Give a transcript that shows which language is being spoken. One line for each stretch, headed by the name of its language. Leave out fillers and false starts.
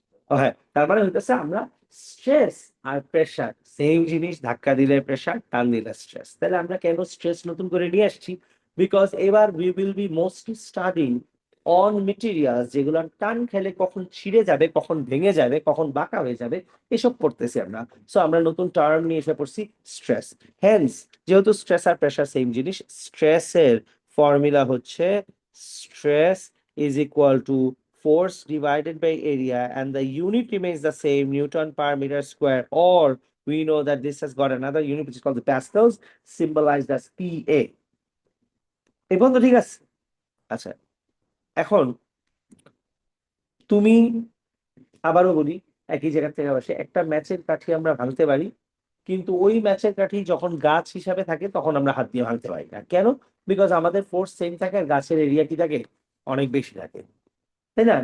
Bangla: ও হ্যাঁ, তার মানে হইতেছে আমরা স্ট্রেস আর প্রেসার সেম জিনিস, ধাক্কা দিলে প্রেসার, টান দিলে স্ট্রেস। তাহলে আমরা কেন স্ট্রেস নতুন করে নিয়ে আসছি, বিকজ এবার
English: we will be mostly studying on materials
Bangla: যেগুলো টান খেলে কখন ছিঁড়ে যাবে, কখন ভেঙে যাবে, কখন বাঁকা হয়ে যাবে, এসব পড়তেছি আমরা। সো আমরা নতুন টার্ম নিয়ে এসে পড়ছি স্ট্রেস।
English: hence
Bangla: যেহেতু স্ট্রেস আর প্রেসার সেম জিনিস, স্ট্রেসের ফর্মুলা হচ্ছে
English: Stress is equal to force divided by area, and the unit remains the same, Newton per meter square, or we know that this has got another unit which is called the pascals, symbolized as PA.
Bangla: এই পর্যন্ত ঠিক আছে? আচ্ছা, এখন তুমি, আবারও বলি, একই জায়গা থেকে বসে একটা ম্যাচের কাঠি আমরা ভাঙতে পারি, কিন্তু ওই ম্যাচের কাঠি যখন গাছ হিসাবে থাকে তখন আমরা হাত দিয়ে ভাঙতে পারি না। কেন? বিকজ আমাদের ফোর্স সেম থাকে আর গাছের এরিয়া কি থাকে, অনেক বেশি থাকে, তাই না?